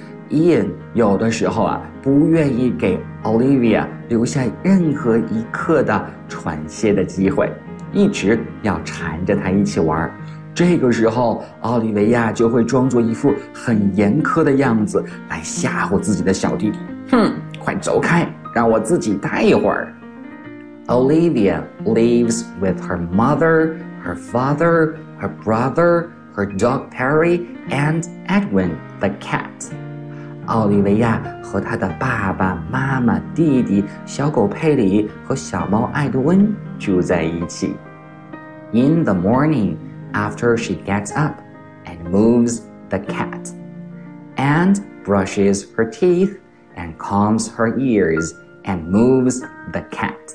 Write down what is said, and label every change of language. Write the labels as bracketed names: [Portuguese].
[Chinese] Ian 有的时候啊，不愿意给 Olivia 留下任何一刻的喘息的机会，一直要缠着她一起玩。这个时候，奥利维亚就会装作一副很严苛的样子来吓唬自己的小弟弟。哼，快走开！让我自己待一会儿。 [English] Olivia lives with her mother, her father, her brother, her dog Perry, and Edwin, the cat. [Chinese] 奥利维亚和她的爸爸妈妈、弟弟、小狗佩里和小猫艾德温住在一起。 [English] In the morning, after she gets up and moves the cat, and brushes her teeth,and combs her ears and moves the cat.